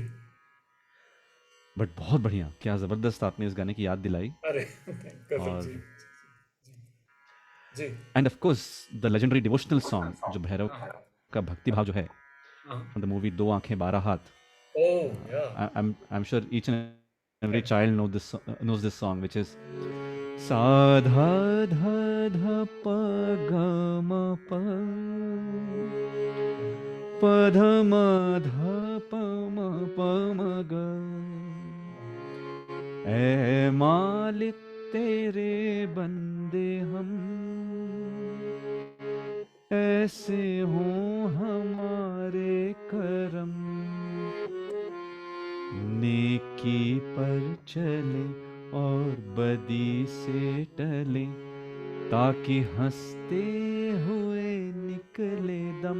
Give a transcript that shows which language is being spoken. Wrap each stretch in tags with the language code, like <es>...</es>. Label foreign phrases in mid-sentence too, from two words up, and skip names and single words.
<hi>बट बहुत बढ़िया, क्या ज़बरदस्त आपने इस गाने की याद दिलाई। अरे कसम और जी जी जी।</hi> <en>and of course the legendary devotional song</en> <hi>जो भैरव हाँ का भक्ति भाव जो है, हाँ।</hi> <en>from the movie दो आंखें बारह हाथ। oh yeah I'm sure each and every child knows this song, which is सा धा धा धा प ग म प प ध म ध प म प म ग।</en> <hi>ऐ मालिक तेरे बंदे हम, ऐसे हों हमारे करम, नेकी पर चले और बदी से टले, ताकि हंसते हुए निकले दम।</hi>